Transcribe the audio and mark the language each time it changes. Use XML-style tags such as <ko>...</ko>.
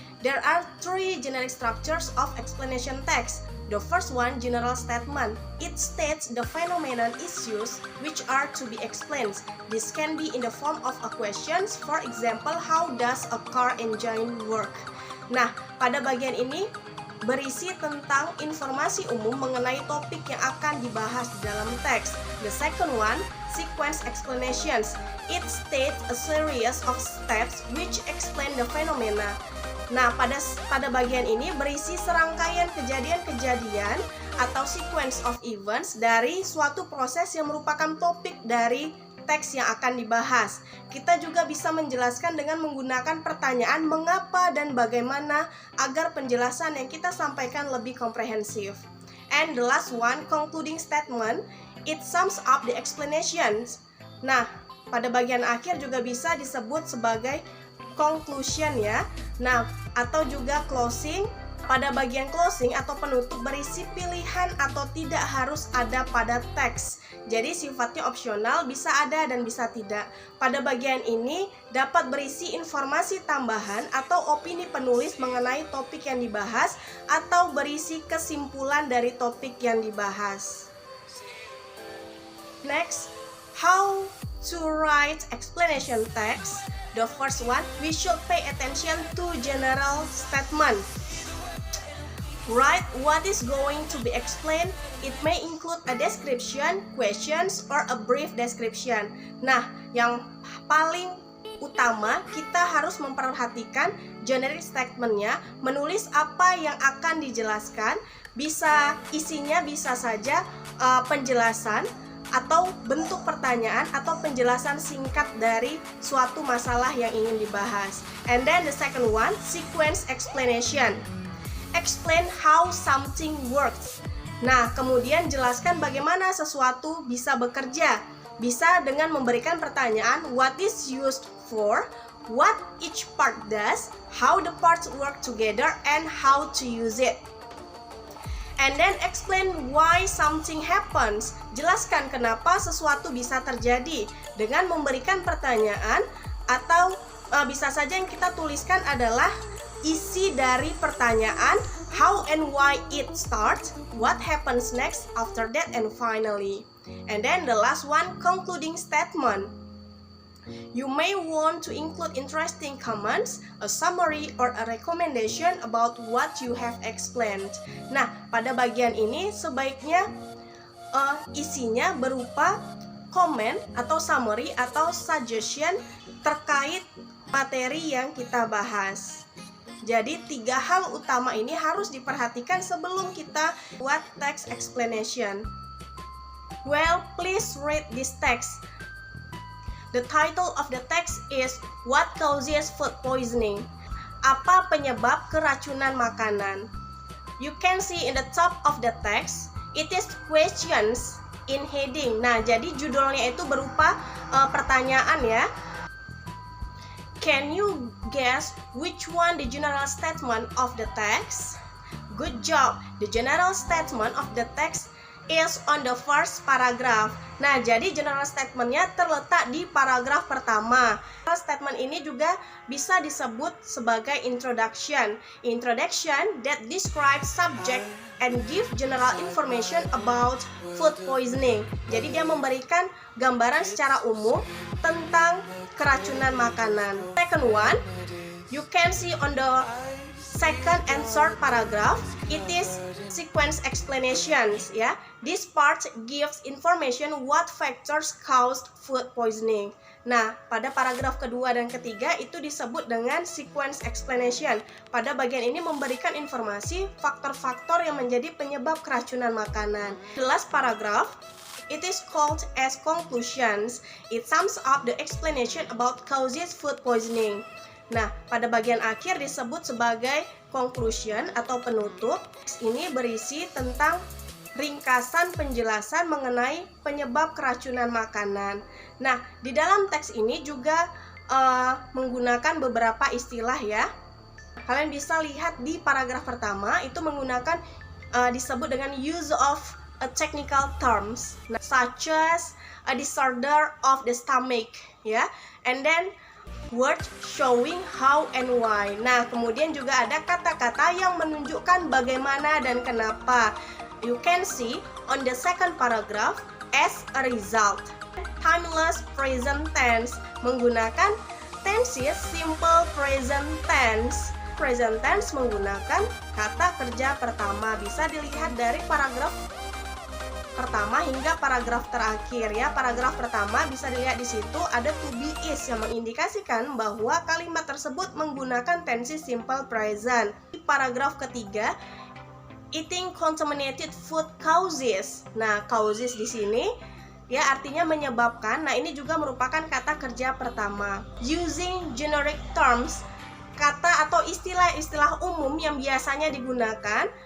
<en>There are three generic structures of explanation text. The first one, general statement. It states the phenomenon issues which are to be explained. This can be in the form of a question. For example, how does a car engine work?</en> <id>Nah, pada bagian ini berisi tentang informasi umum mengenai topik yang akan dibahas di dalam teks.</id> <en>The second one, sequence explanations. It states a series of steps which explain the phenomena.</en> <id>Nah, pada bagian ini berisi serangkaian kejadian-kejadian atau</id> <en>sequence of events</en> <id>dari suatu proses yang merupakan topik dari teks yang akan dibahas. Kita juga bisa menjelaskan dengan menggunakan pertanyaan mengapa dan bagaimana agar penjelasan yang kita sampaikan lebih komprehensif.</id> <en>And the last one, concluding statement. It sums up the explanations.</en> <id>Nah, pada bagian akhir juga bisa disebut sebagai conclusion ya. Nah, atau juga closing. Pada bagian closing atau penutup berisi pilihan atau tidak harus ada pada teks. Jadi sifatnya opsional, bisa ada dan bisa tidak. Pada bagian ini dapat berisi informasi tambahan atau opini penulis mengenai topik yang dibahas atau berisi kesimpulan dari topik yang dibahas.</id> <en>Next, how to write explanation text. The first one, we should pay attention to general statement. Write what is going to be explained. It may include a description, questions, or a brief description.</en> <id>Nah, yang paling utama kita harus memperhatikan generic statement-nya, menulis apa yang akan dijelaskan. Isinya bisa saja penjelasan atau bentuk pertanyaan atau penjelasan singkat dari suatu masalah yang ingin dibahas.</id> <en>And then the second one, sequence explanation. Explain how something works.</en> <id>Nah, kemudian jelaskan bagaimana sesuatu bisa bekerja. Bisa dengan memberikan pertanyaan,</id> <en>what is used for, what each part does, how the parts work together, and how to use it. And then explain why something happens.</en> <id>Jelaskan kenapa sesuatu bisa terjadi dengan memberikan pertanyaan atau bisa saja yang kita tuliskan adalah isi dari pertanyaan,</id> <en>how and why it starts, what happens next, after that, and finally. And then the last one, concluding statement. You may want to include interesting comments, a summary, or a recommendation about what you have explained.</en> <id>Nah, pada bagian ini sebaiknya isinya berupa komen atau summary atau suggestion terkait materi yang kita bahas. Jadi 3 hal utama ini harus diperhatikan sebelum kita buat text explanation.</id> <en>Well, please read this text. The title of the text is What Causes Food Poisoning?</en> <id>Apa penyebab keracunan makanan?</id> <en>You can see in the top of the text, it is questions in heading.</en> <id>Nah, jadi judulnya itu berupa pertanyaan ya.</id> <en>Can you guess which one the general statement of the text? Good job. The general statement of the text is on the first paragraph.</en> <id>Nah, jadi general statement-nya terletak di paragraf pertama. General statement ini juga bisa disebut sebagai introduction.</id> <en>Introduction that describes subject and give general information about food poisoning.</en> <id>Jadi dia memberikan gambaran secara umum tentang keracunan makanan.</id> <en>Second one, you can see on the second and third paragraph, it is sequence explanations ya. This part gives information what factors caused food poisoning.</en> <id>Nah, pada paragraf kedua dan ketiga itu disebut dengan sequence explanation. Pada bagian ini memberikan informasi faktor-faktor yang menjadi penyebab keracunan makanan.</id> <en>The last paragraph, it is called as conclusions. It sums up the explanation about causes food poisoning.</en> <id>Nah, pada bagian akhir disebut sebagai conclusion atau penutup. Ini berisi tentang ringkasan penjelasan mengenai penyebab keracunan makanan. Nah, di dalam teks ini juga menggunakan beberapa istilah ya. Kalian bisa lihat di paragraf pertama itu menggunakan disebut dengan</id> <en>use of technical terms, such as a disorder of the stomach, ya, and then word showing how and why.</en> <id>Nah, kemudian juga ada kata-kata yang menunjukkan bagaimana dan kenapa.</id> <en>You can see on the second paragraph, as a result.</en> <id>Timeless present tense menggunakan tenses simple present tense. Present tense menggunakan kata kerja pertama. Bisa dilihat dari paragraf pertama hingga paragraf terakhir ya. Paragraf pertama bisa dilihat di situ ada to be is yang mengindikasikan bahwa kalimat tersebut menggunakan tenses simple present. Di paragraf ketiga,</id> <en>eating contaminated food causes.</en> <id>Nah, causes di sini ya artinya menyebabkan. Nah, ini juga merupakan kata kerja pertama.</id> <en>Using generic terms,</en> <id>kata atau istilah-istilah umum yang biasanya digunakan.</id>